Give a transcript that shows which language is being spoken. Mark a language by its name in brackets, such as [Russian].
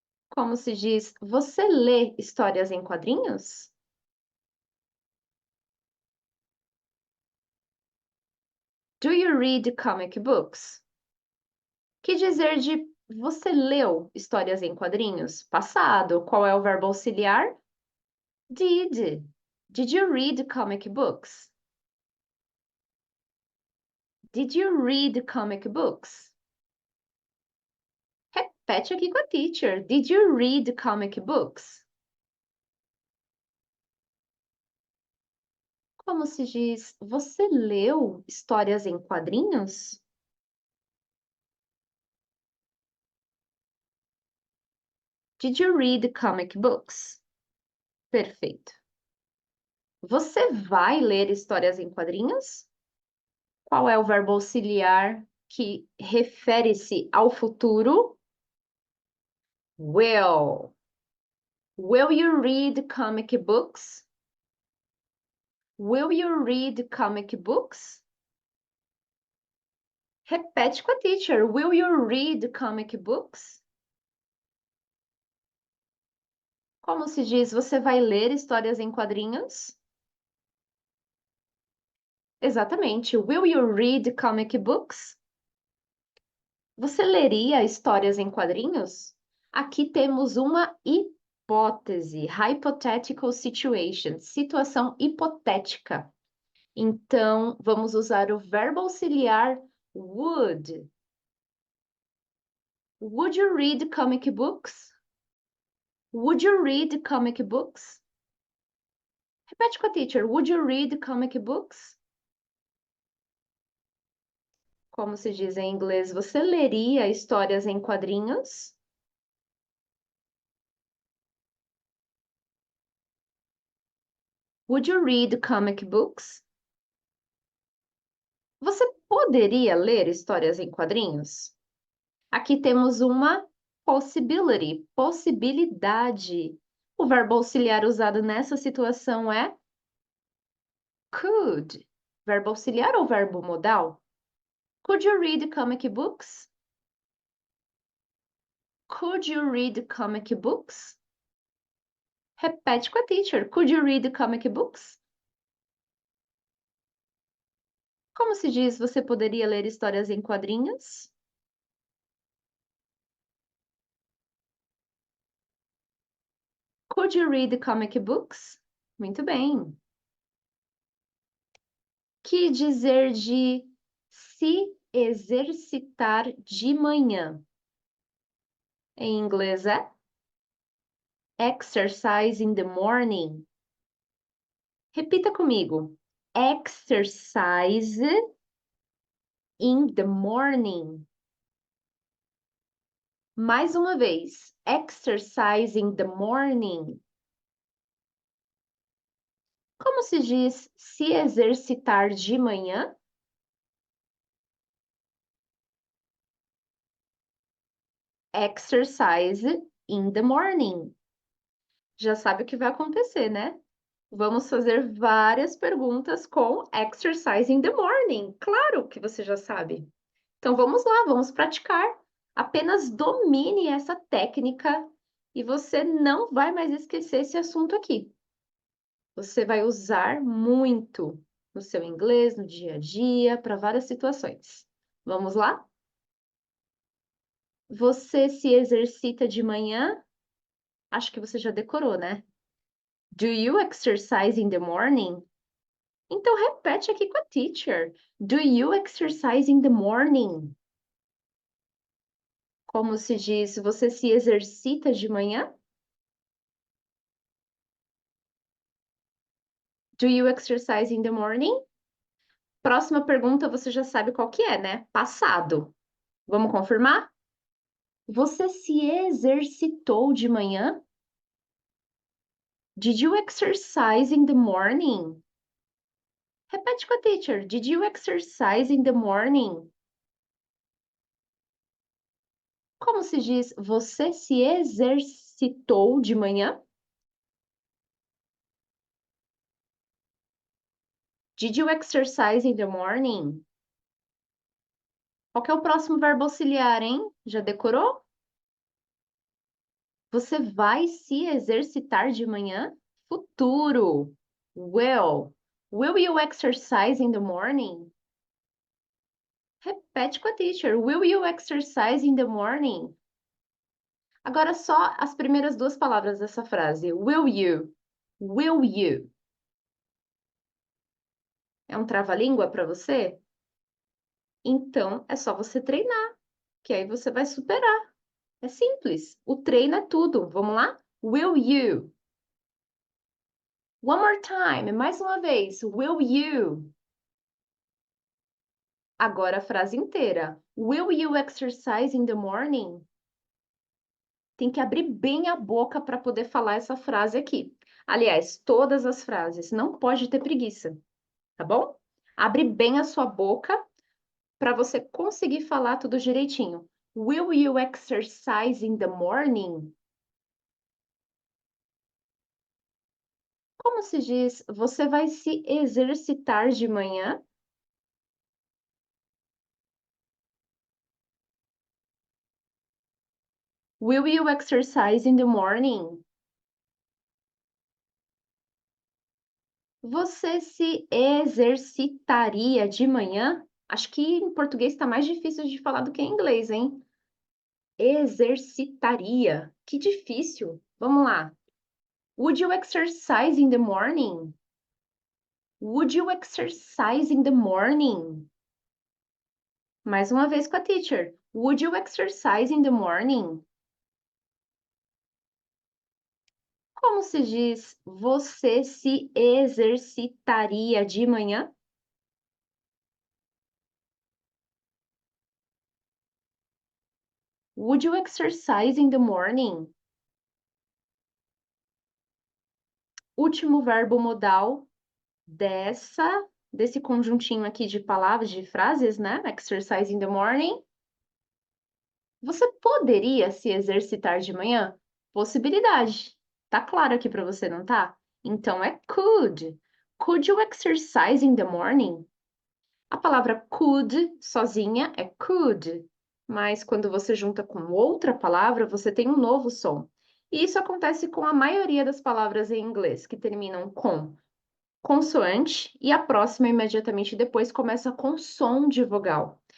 [Portuguese] Como se diz, você lê histórias em quadrinhos? [English] Do you read comic books? [Portuguese] Que dizer de você leu histórias em quadrinhos? Passado. Qual é o verbo auxiliar? Did. [English] Did you read comic books? Did you read comic books? [Portuguese] Repete aqui com a teacher. [English] Did you read comic books? [Portuguese] Como se diz? Você leu histórias em quadrinhos? [English] Did you read comic books? [Portuguese] Perfeito. Você vai ler histórias em quadrinhos? Qual é o verbo auxiliar que refere-se ao futuro? [English] Will. Will you read comic books? Will you read comic books? [Portuguese] Repete com a teacher. [English] Will you read comic books? [Portuguese] Como se diz, você vai ler histórias em quadrinhos? Exatamente. [English] Will you read comic books? [Portuguese] Você leria histórias em quadrinhos? Aqui temos uma hipótese, [English] hypothetical situation, [Portuguese] situação hipotética. Então, vamos usar o verbo auxiliar would. [English] Would you read comic books? Would you read comic books? [Portuguese] Repete com a teacher. [English] Would you read comic books? [Portuguese] Como se diz em inglês, você leria histórias em quadrinhos? [English] Would you read comic books? [Portuguese] Você poderia ler histórias em quadrinhos? Aqui temos uma possibility, possibilidade. O verbo auxiliar usado nessa situação é could. Verbo auxiliar ou verbo modal? [English] Could you read comic books? Could you read comic books? [Portuguese] Repete com a teacher. [English] Could you read comic books? [Portuguese] Como se diz, você poderia ler histórias em quadrinhos? [English] Could you read comic books? [Portuguese] Muito bem. Que dizer de se exercitar de manhã? Em inglês é [English] exercise in the morning. [Portuguese] Repita comigo. [English] Exercise in the morning. [Portuguese] Mais uma vez. [English] Exercise in the morning. [Portuguese] Como se diz se exercitar de manhã? [English] Exercise in the morning. [Portuguese] Já sabe o que vai acontecer, né? Vamos fazer várias perguntas com [English] exercise in the morning. [Portuguese] Claro que você já sabe. Então vamos lá, vamos praticar. Apenas domine essa técnica e você não vai mais esquecer esse assunto aqui. Você vai usar muito no seu inglês, no dia a dia, para várias situações. Vamos lá? Você se exercita de manhã? Acho que você já decorou, né? [English] Do you exercise in the morning? [Portuguese] Então repete aqui com a teacher. [English] Do you exercise in the morning? [Portuguese] Como se diz, você se exercita de manhã? [English] Do you exercise in the morning? [Portuguese] Próxima pergunta você já sabe qual que é, né? Passado. Vamos confirmar? Você se exercitou de manhã? [English] Did you exercise in the morning? [Portuguese] Repete com a teacher. [English] Did you exercise in the morning? [Portuguese] Como se diz, você se exercitou de manhã? [English] Did you exercise in the morning? [Portuguese] Qual que é o próximo verbo auxiliar, hein? Já decorou? Você vai se exercitar de manhã? [English] Futuro. Will. Will you exercise in the morning? [Portuguese] Repete com a teacher. [English] Will you exercise in the morning? [Portuguese] Agora só as primeiras duas palavras dessa frase. [English] Will you? Will you? [Portuguese] É um trava-língua para você? Então é só você treinar, que aí você vai superar. É simples. O treino é tudo. Vamos lá? [English] Will you? One more time. [Portuguese] Mais uma vez. [English] Will you? [Portuguese] Agora a frase inteira. [English] Will you exercise in the morning? [Portuguese] Tem que abrir bem a boca para poder falar essa frase aqui. Aliás, todas as frases. Não pode ter preguiça, tá bom? Abre bem a sua boca para você conseguir falar tudo direitinho. [English] Will you exercise in the morning? [Portuguese] Como se diz, você vai se exercitar de manhã? [English] Will you exercise in the morning? [Portuguese] Você se exercitaria de manhã? Acho que em português está mais difícil de falar do que em inglês, hein? Exercitaria. Que difícil. Vamos lá. [English] Would you exercise in the morning? Would you exercise in the morning? [Portuguese] Mais uma vez com a teacher. [English] Would you exercise in the morning? [Portuguese] Como se diz você se exercitaria de manhã? [English] Would you exercise in the morning? [Portuguese] Último verbo modal desse conjuntinho aqui de palavras, de frases, né? [English] Exercise in the morning. [Portuguese] Você poderia se exercitar de manhã? Possibilidade. Tá claro aqui para você, não tá? Então é could. [English] Could you exercise in the morning? [Portuguese] A palavra could sozinha é could, mas quando você junta com outra palavra, você tem um novo som. E isso acontece com a maioria das palavras em inglês, que terminam com consoante e a próxima imediatamente depois começa com som de vogal.